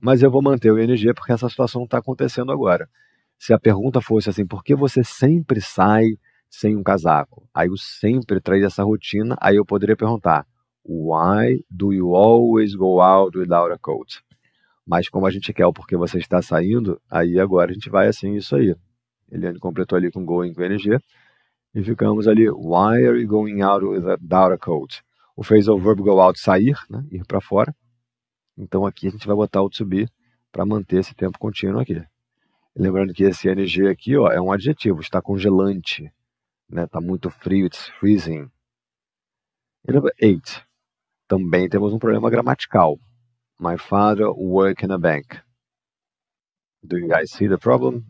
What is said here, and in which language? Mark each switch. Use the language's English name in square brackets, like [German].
[Portuguese] Mas eu vou manter o ing porque essa situação está acontecendo agora. Se a pergunta fosse assim, por que você sempre sai sem um casaco? Aí eu sempre traz essa rotina, aí eu poderia perguntar, [English] why do you always go out without a coat? [Portuguese] Mas como a gente quer o porquê você está saindo, aí agora a gente vai assim, isso aí. Eliane completou ali com going com ing, e ficamos ali, [English] why are you going out without a coat? [Portuguese] O phrasal verb go out, sair, né, ir para fora. Então aqui a gente vai botar o to be para manter esse tempo contínuo aqui. Lembrando que esse ing aqui é um adjetivo, está congelante. Está muito frio, [English] it's freezing. [Portuguese] E number 8. Também temos um problema gramatical. [English] My father works in a bank. Do you guys see the problem?